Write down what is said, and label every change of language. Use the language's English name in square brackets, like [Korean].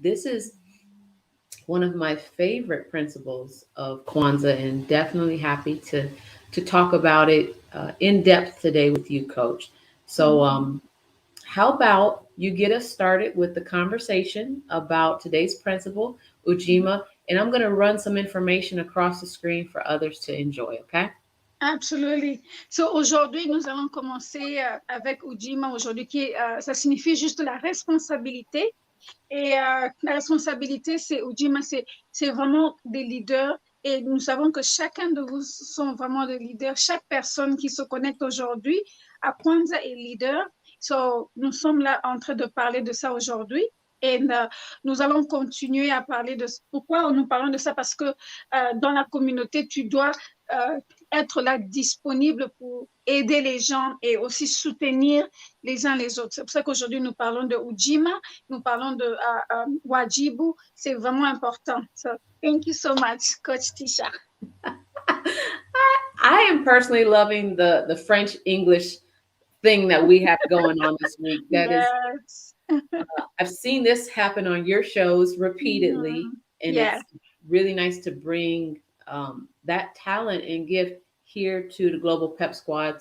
[English] This is one of my favorite principles of Kwanzaa, and definitely happy to talk about it in depth today with you, Coach. So, how about you get us started with the conversation about today's principle, Ujima, and I'm going to run some information across the screen for others to enjoy. Okay? Absolutely. [French] So aujourd'hui, nous allons commencer avec Ujima aujourd'hui, ça signifie juste la responsabilité. Et la responsabilité, c'est Ujima, c'est vraiment des leaders. Et nous savons que chacun de vous sont vraiment des leaders. Chaque personne qui se connecte aujourd'hui à Kwanzaa est leader. So, nous sommes là en train de parler de ça aujourd'hui. Et nous allons continuer à parler de pourquoi nous parlons de ça, parce que dans la communauté, tu dois être là disponible pour aider les gens et aussi soutenir les uns les autres. C'est pour ça qu'aujourd'hui, nous parlons de Ujima, nous parlons de Wajibu. C'est vraiment important. [English] So, thank you so much, Coach Tisha. I am personally loving the French English thing that we have going on this week. That is, Yes. I've seen this happen on your shows repeatedly, Mhm. and Yes. it's really nice to bring that talent and gift here to the Global Pep Squad.